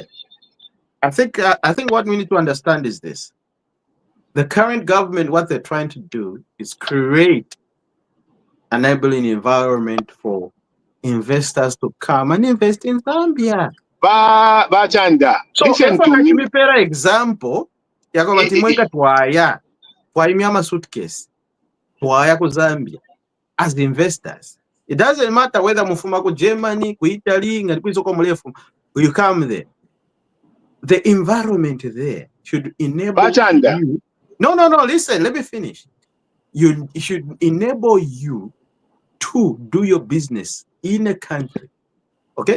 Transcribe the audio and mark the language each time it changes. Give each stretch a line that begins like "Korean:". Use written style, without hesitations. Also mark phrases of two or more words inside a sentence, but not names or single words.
English: I think what we need to understand is this. The current government, what they're trying to do is create an enabling environment for investors to come and invest in Zambia. Chanda, so listen to me. Example,
Bemba: twaya suitcase twaya ku Zambia
English: as the investors. It doesn't matter whether
Bemba: mufuma ku Germany, ku Italy,
English: you come there. The environment there should enable you. No, listen, let me finish. It should enable you to do your business in a country, okay?